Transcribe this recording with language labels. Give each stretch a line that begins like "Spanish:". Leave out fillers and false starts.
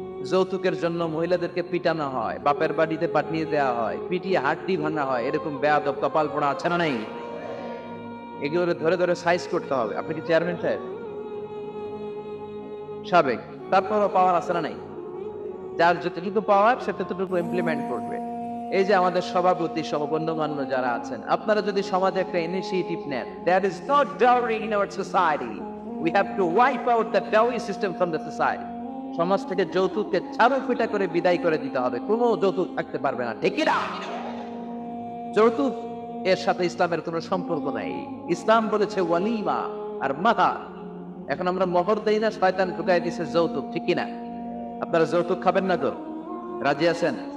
Bangla: যৌতুকের জন্য মহিলাদেরকে পিটানো হয়, বাপের বাড়িতে পাঠিয়ে দেওয়া হয়, পিটিয়ে হাড্ডি ভাঙা হয়। এরকম বেয়াদব কপাল পোড়া আছে না নাই? এগুলো ধরে ধরে সাইজ করতে হবে। আপনি কি চেয়ারম্যান সাহেব? সাবেক, তারপরও পাওয়ার আছে না নাই? যার যতটুকু পাওয়ার সে ততটুকু ইমপ্লিমেন্ট করবে। এই যে আমাদের সভাপতি সহ গণ্যমান্য যারা আছেন, আপনারা যদি সমাজে একটা ইনিশিয়েটিভ নেন,
English: there is no dowry in our society, we have to wipe out the dowry system from the society.
Bangla: সমাজ থেকে যৌতুককে ছাড়ো পিটা করে বিদায় করে দিতে হবে। কোনো যৌতুক থাকতে পারবে না। ঠিক না? যৌতুক এর সাথে ইসলামের কোনো সম্পর্ক নাই। ইসলাম বলেছে ওয়ালিমা আর মাহার। এখন আমরা মোহর দেই না, শয়তান ঢুকাই দিছে যৌতুক। ঠিক কিনা? আপনারা যৌতুক খাবেন না তো? রাজি আছেন?